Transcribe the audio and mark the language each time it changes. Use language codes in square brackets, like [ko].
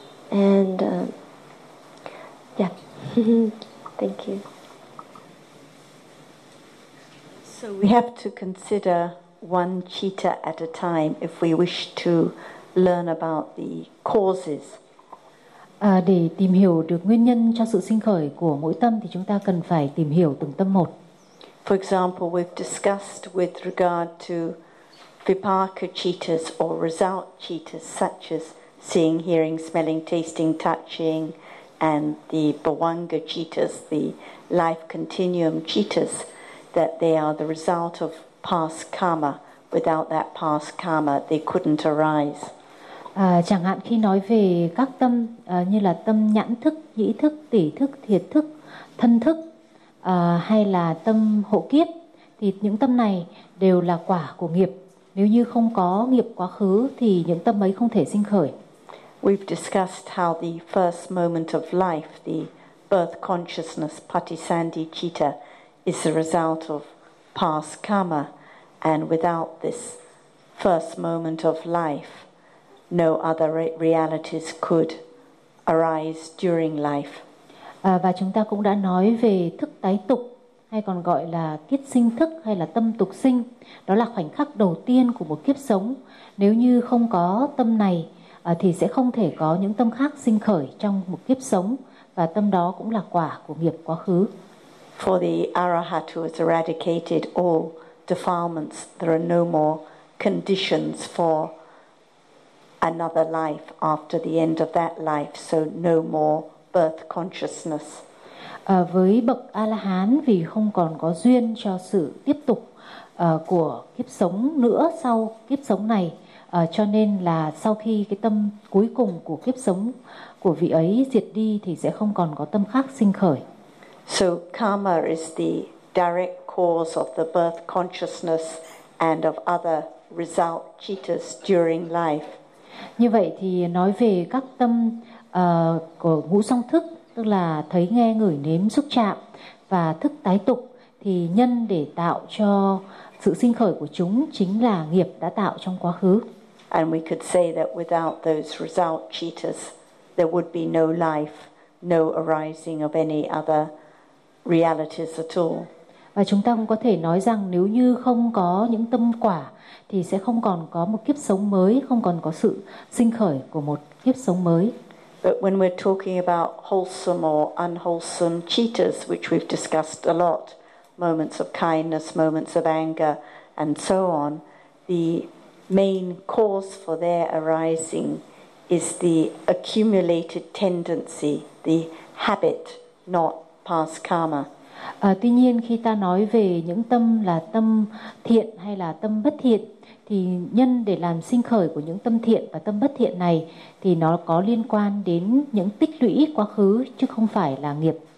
[en] And thank you. So we have to consider one citta at a time if we wish to learn about the causes. [vi] Để tìm hiểu được nguyên nhân cho sự sinh khởi của mỗi tâm thì chúng ta cần phải tìm hiểu từng tâm một. [en] For example, we've discussed with regard to vipaka cittas or result cittas such as seeing, hearing, smelling, tasting, touching, and the bhavanga cittas, the life continuum cittas, that they are the result of past karma. Without that past karma, they couldn't arise. [vi] Chẳng hạn khi nói về các tâm như là tâm nhãn thức, nhĩ thức, tỷ thức, thiệt thức, thân thức, hay là tâm hộ kiếp, thì những tâm này đều là quả của nghiệp. Nếu như không có nghiệp quá khứ, thì những tâm ấy không thể sinh khởi. [en] We've discussed how the first moment of life, the birth consciousness, Patisandhi Citta, is the result of past karma. And without this first moment of life, no other realities could arise during life. [vi] Và chúng ta cũng đã nói về thức tái tục, hay còn gọi là kiết sinh thức hay là tâm tục sinh. Đó là khoảnh khắc đầu tiên của một kiếp sống. Nếu như không có tâm này thì sẽ không thể có những tâm khác sinh khởi trong một kiếp sống, và tâm đó cũng là quả của nghiệp quá khứ. [en] For the arahat who has eradicated all defilements, there are no more conditions for another life after the end of that life, so no more birth consciousness. [vi] Với bậc A-la-hán, vì không còn có duyên cho sự tiếp tục của kiếp sống nữa sau kiếp sống này, cho nên là sau khi cái tâm cuối cùng của kiếp sống của vị ấy diệt đi thì sẽ không còn có tâm khác sinh khởi. [en] So karma is the direct cause of the birth consciousness and of other result cittas during life. [vi] Như vậy thì nói về các tâm của ngũ song thức, tức là thấy, nghe, ngửi, nếm, xúc chạm và thức tái tục, thì nhân để tạo cho sự sinh khởi của chúng chính là nghiệp đã tạo trong quá khứ. [en] And we could say that without those result cittas, there would be no life, no arising of any other realities at all. [vi] Và chúng ta cũng có thể nói rằng nếu như không có những tâm quả thì sẽ không còn có một kiếp sống mới, không còn có sự sinh khởi của một kiếp sống mới. [en] But when we're talking about wholesome or unwholesome cittas, which we've discussed a lot, moments of kindness, moments of anger, and so on, the main cause for their arising is the accumulated tendency, the habit, not past karma. [vi] Tuy nhiên khi ta nói về những tâm là tâm thiện hay là tâm bất thiện, thì nhân để làm sinh khởi của những tâm thiện và tâm bất thiện này thì nó có liên quan đến những tích lũy quá khứ chứ không phải là nghiệp.